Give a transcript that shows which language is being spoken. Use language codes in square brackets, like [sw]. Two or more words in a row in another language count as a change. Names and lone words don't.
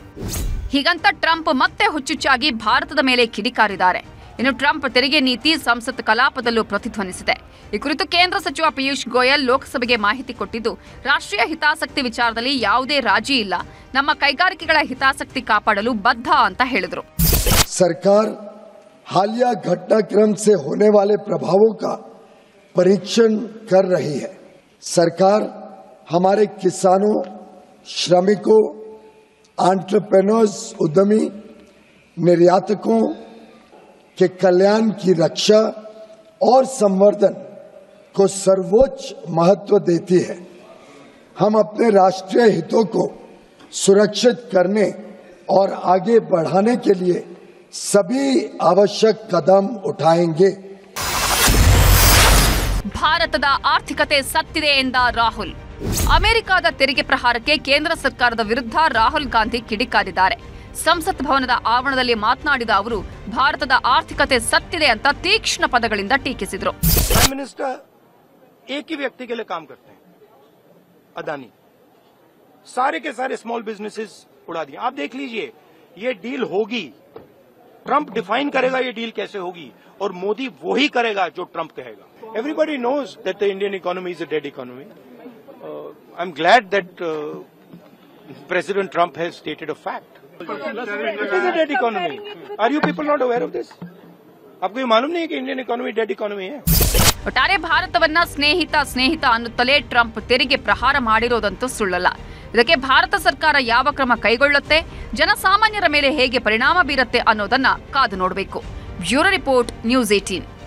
[kn] ಹೀಗಂತ ಟ್ರಂಪ್ ಮತ್ತೆ ಹುಚ್ಚುಚ್ಚಾಗಿ ಭಾರತದ ಮೇಲೆ ಕಿಡಿಕಾರಿದ್ದಾರೆ. ಇನ್ನು ಟ್ರಂಪ್ ತೆರಿಗೆ ನೀತಿ ಸಂಸತ್ ಕಲಾಪದಲ್ಲೂ ಪ್ರತಿಧ್ವನಿಸಿದೆ. ಈ ಕುರಿತು ಕೇಂದ್ರ ಸಚಿವ ಪಿಯೂಷ್ ಗೋಯಲ್ ಲೋಕಸಭೆಗೆ ಮಾಹಿತಿ ಕೊಟ್ಟಿದ್ದು, ರಾಷ್ಟ್ರೀಯ ಹಿತಾಸಕ್ತಿ ವಿಚಾರದಲ್ಲಿ ಯಾವುದೇ ರಾಜಿ ಇಲ್ಲ, ನಮ್ಮ ಕೈಗಾರಿಕೆಗಳ ಹಿತಾಸಕ್ತಿ ಕಾಪಾಡಲು ಬದ್ಧ ಅಂತ ಹೇಳಿದರು. [hi] ಸರ್ಕಾರ हालिया घटनाक्रम से होने वाले प्रभावों का परीक्षण कर रही है. सरकार हमारे किसानों, श्रमिकों, एंटरप्रेन्योर्स, उद्यमी, निर्यातकों के कल्याण की रक्षा और संवर्धन को सर्वोच्च महत्व देती है. हम अपने राष्ट्रीय हितों को सुरक्षित करने और आगे बढ़ाने के लिए सभी आवश्यक कदम उठाएंगे. [kn] ಭಾರತದ ಆರ್ಥಿಕತೆ ಸತ್ತಿದೆ ಎಂದ ರಾಹುಲ್. ಅಮೆರಿಕದ ತೆರಿಗೆ ಪ್ರಹಾರಕ್ಕೆ ಕೇಂದ್ರ ಸರ್ಕಾರದ ವಿರುದ್ಧ ರಾಹುಲ್ ಗಾಂಧಿ ಕಿಡಿಕಾರಿದ್ದಾರೆ. ಸಂಸತ್ ಭವನದ ಆವರಣದಲ್ಲಿ ಮಾತನಾಡಿದ ಅವರು ಭಾರತದ ಆರ್ಥಿಕತೆ ಸತ್ತಿದೆ ಅಂತ ತೀಕ್ಷ್ಣ ಪದಗಳಿಂದ ಟೀಕಿಸಿದರು. [en] Prime Minister [hi] एक ही व्यक्ति के लिए काम करते हैं, अदानी. सारे के सारे [en] small businesses [hi] उड़ा दिए. आप देख लीजिए, ये डील होगी, ट्रंप डिफाइन करेगा ये डील कैसे होगी, और मोदी वो ही करेगा जो ट्रंप कहेगा. [en] Everybody knows that the Indian economy is a dead economy. I'm glad that President Trump has stated a fact. It is a dead economy. Are you people not aware of this? [hi] आपको ये मालूम नहीं है कि [en] Indian economy dead economy [hi] है? [kn] ಒಟ್ಟಾರೆ ಭಾರತವನ್ನ ಸ್ನೇಹಿತ ಅನ್ನುತ್ತಲೇ ಟ್ರಂಪ್ ತೆರಿಗೆ ಪ್ರಹಾರ ಮಾಡಿರೋದಂತೂ ಸುಳ್ಳಲ್ಲ. ಇದಕ್ಕೆ ಭಾರತ ಸರ್ಕಾರ ಯಾವ ಕ್ರಮ ಕೈಗೊಳ್ಳುತ್ತೆ, ಜನಸಾಮಾನ್ಯರ ಮೇಲೆ ಹೇಗೆ ಪರಿಣಾಮ ಬೀರುತ್ತೆ ಅನ್ನೋದನ್ನ ಕಾದು ನೋಡಬೇಕು. [en] Bureau Report, [kn] ನ್ಯೂಸ್ 18.